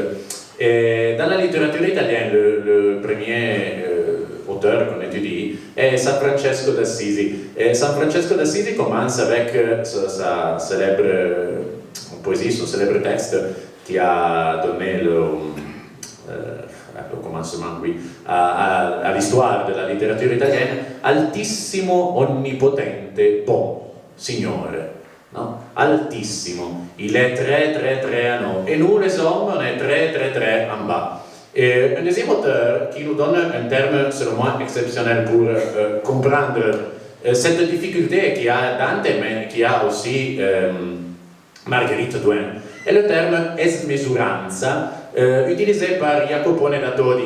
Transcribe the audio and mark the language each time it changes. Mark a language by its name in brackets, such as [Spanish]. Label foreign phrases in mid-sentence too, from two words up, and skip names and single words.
[French] Et dans la littérature italienne, le premier auteur qu'on étudie est San Francesco d'Assisi. Et San Francesco d'Assisi commence avec sa célèbre poésie, son célèbre texte qui a donné le commencement, oui, à l'histoire de la littérature italienne. [Italian] Altissimo, onnipotente, bon, Signore. [French] No? Altissimo, il est très en haut, et nous les hommes on est très en bas. Et un deuxième auteur qui nous donne un terme selon moi exceptionnel pour comprendre cette difficulté qu'il y a Dante mais qui a aussi Margherita Douin est le terme esmesuranza utilisé par Jacopone da Todi